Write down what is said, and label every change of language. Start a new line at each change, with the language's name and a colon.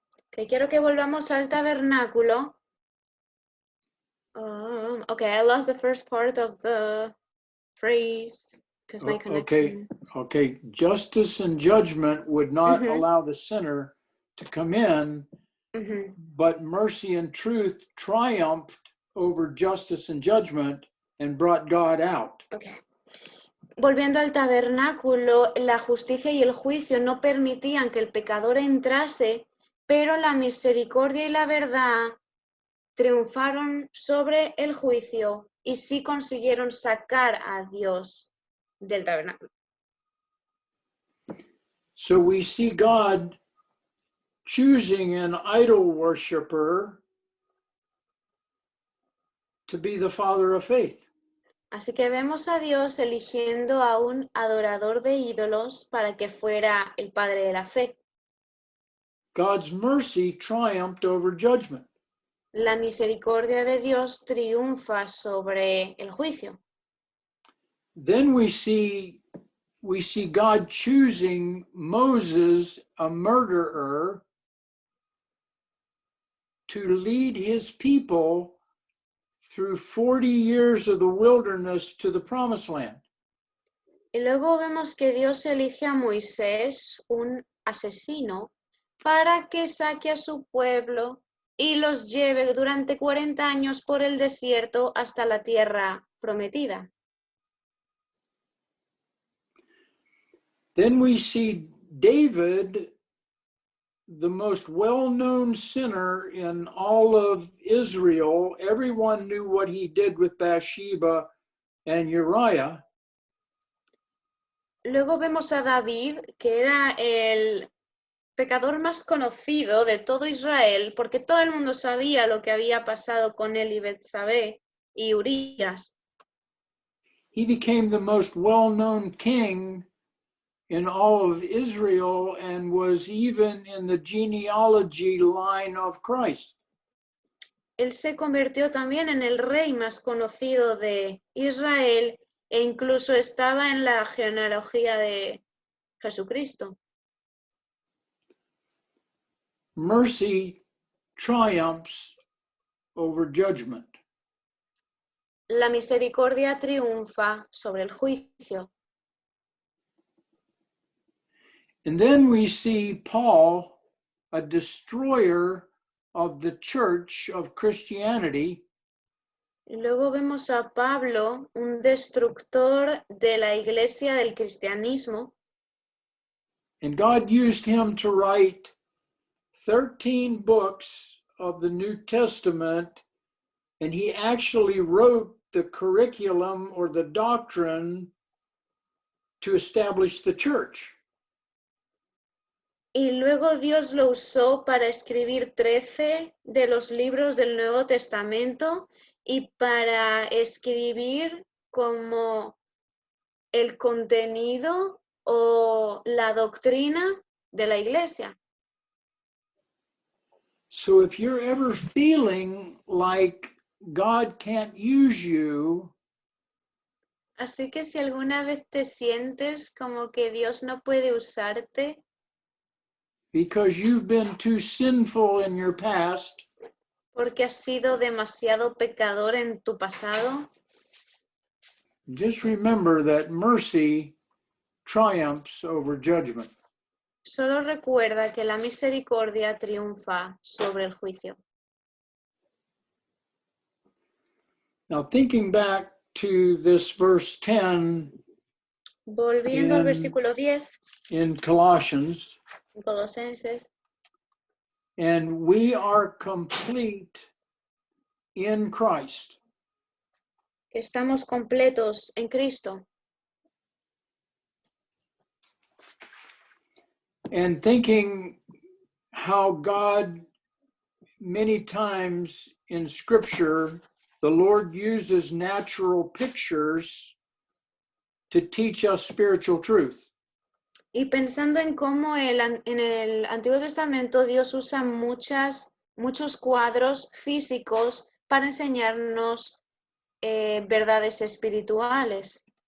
Spanish: Que quiero que volvamos al tabernáculo.
English: I lost the first part of the phrase because my connection. Okay. Justice and judgment would not allow the sinner to come in, but mercy and truth triumphed over justice and judgment and brought God out. Okay.
Spanish: Volviendo al tabernáculo, la justicia y el juicio no permitían que el pecador entrase, pero la misericordia y la verdad triunfaron sobre el juicio y sí consiguieron sacar a Dios del tabernáculo.
English: So we see God choosing an idol worshiper to be the father of faith.
Spanish: Así que vemos a Dios eligiendo a un adorador de ídolos para que fuera el padre de la fe.
English: God's mercy triumphed over judgment.
Spanish: La misericordia de Dios triunfa sobre el juicio.
English: Then we see God choosing Moses, a murderer, to lead his people through 40 years of the wilderness to the promised land.
Spanish: Y luego vemos que Dios elige a Moisés, un asesino, para que saque a su pueblo y los lleve durante 40 años por el desierto hasta la tierra prometida.
English: Then we see David, the most well-known sinner in all of Israel. Everyone knew what he did with Bathsheba and Uriah.
Spanish: Luego vemos a David, que era el pecador más conocido de todo Israel, porque todo el mundo sabía lo que había pasado con él y Betsabé y Urías.
English: He became the most well-known king in all of Israel and was even in the genealogy line of Christ.
Spanish: Él se convirtió también en el rey más conocido de Israel e incluso estaba en la genealogía de Jesucristo.
English: Mercy triumphs over judgment.
Spanish: La misericordia triunfa sobre el juicio.
English: And then we see Paul, a destroyer of the church of Christianity,
Spanish: Y luego vemos a Pablo, un destructor de la iglesia del cristianismo,
English: and God used him to write 13 books of the New Testament, and he actually wrote the curriculum or the doctrine to establish the church.
Spanish: y luego Dios lo usó para escribir 13 de los libros del Nuevo Testamento y para escribir como el contenido o la doctrina de la iglesia.
English: So if you're ever feeling like God can't use you,
Spanish: Así que si alguna vez te sientes como que Dios no puede usarte
English: because you've been too sinful in your past,
Spanish: porque has sido demasiado pecador en tu pasado,
English: just remember that mercy triumphs over judgment.
Spanish: solo recuerda que la misericordia triunfa sobre el juicio.
English: Now, thinking back to this verse 10
Spanish: Volviendo al versículo 10
English: in Colossians,
Spanish: en Colosenses,
English: and we are complete in Christ.
Spanish: que estamos completos en Cristo.
English: And thinking how God, many times in Scripture, the Lord uses natural pictures to teach us spiritual truth.
Spanish: Y pensando en cómo en el Antiguo Testamento Dios usa muchos cuadros físicos para enseñarnos verdades espirituales.